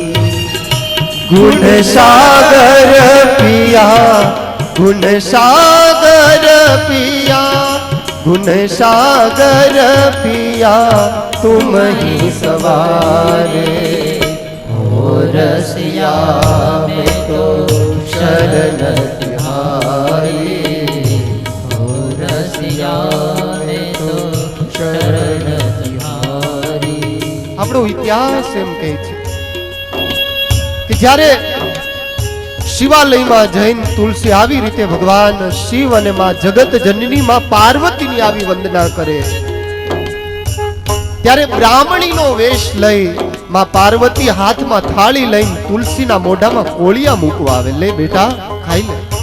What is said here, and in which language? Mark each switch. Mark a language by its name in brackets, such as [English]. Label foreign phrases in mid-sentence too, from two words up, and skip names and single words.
[Hindi] गुण सागर पिया, गुण सागर पिया, गुण सागर पिया, तुम ही सवारे हो रसिया में तो शरण तिहारी, हो रसिया में तो शरण तिहारी। [Gujarati] આપણો ઇતિહાસ એમ કહે છે કે જ્યારે શિવાલયમાં જૈન તુલસી આવી રીતે ભગવાન શિવ અને માં જગત જનની માં પાર્વતીની આવી વંદના કરે, ત્યારે બ્રાહ્મણીનો વેશ લઈ માં પાર્વતી હાથમાં થાળી લઈને તુલસીના મોઢામાં કોળિયા મૂકવા આવે, લે બેટા ખાઈ લે।